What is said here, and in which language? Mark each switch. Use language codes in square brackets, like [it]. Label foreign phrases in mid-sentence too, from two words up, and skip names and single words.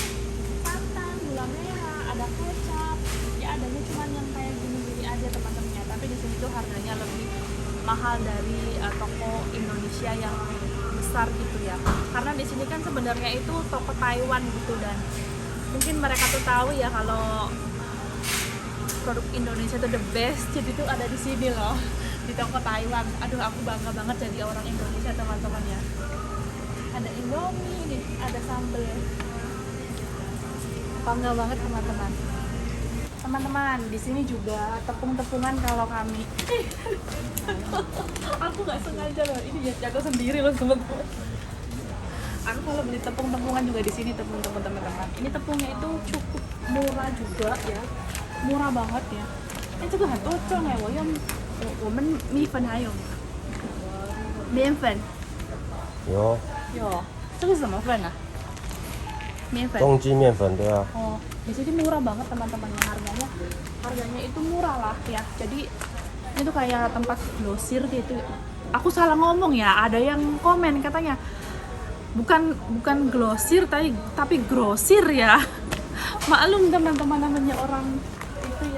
[id] Santan, gula merah, ada kecap. Ya adanya cuman yang kayak gini-gini aja teman-teman ya. Tapi di sini tuh harganya lebih mahal dari toko Indonesia yang besar gitu ya. Karena di sini kan sebenarnya itu toko Taiwan gitu, dan mungkin mereka tuh tahu ya kalau produk Indonesia tuh [en] the best. [id] Jadi tuh ada di sini loh, di toko Taiwan. Aduh, aku bangga banget jadi orang Indonesia teman-teman ya. Ada Indomie nih, ada sambal. Bangga banget teman-teman. Teman-teman, di sini juga tepung-tepungan kalau kami. Aku nggak sengaja loh, ini jago sendiri loh teman-teman. Aku kalau beli tepung-tepungan juga di sini tepung-tepung teman-teman. Ini tepungnya itu cukup murah juga ya, murah banget ya. Ini juga hantu cong ya, [zh] 我们米粉还有吗？面粉有有，这个是什么粉啊？面粉。中筋面粉对啊。 [id] Oh, di sini murah banget teman-teman, harganya itu murah lah ya. Jadi ini tuh kayak tempat grosir gitu. Aku salah ngomong ya, ada yang komen katanya bukan grosir tapi grosir ya. Maklum teman-teman, namanya orang itu ya.